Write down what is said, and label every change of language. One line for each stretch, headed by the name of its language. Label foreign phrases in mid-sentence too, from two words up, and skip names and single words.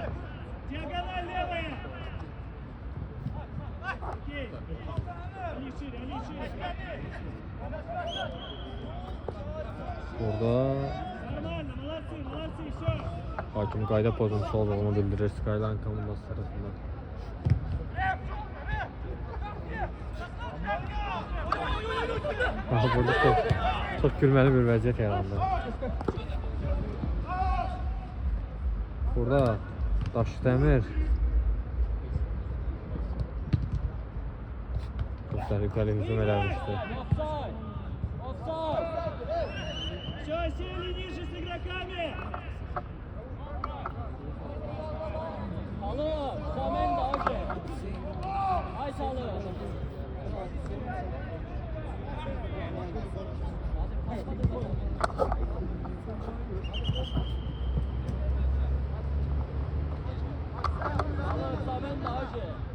Russian: Диагональ левая. Окей. Они шире, они шире.
Azerbaijani: Burada
Russian: Нормально, молодцы, молодцы, все.
Azerbaijani: hakim qayda pozuntusu olduğunu bildirir Skyline komandası tarafından. Burada çok gülməli bir vəziyyət yarandı. Burada Daşdəmir çok təhlükəli hücum eləmişdi.
Russian: Все, сели ниже с игроками. Alo, Samen de hoca. Ay salı. Alo, Samen de hoca.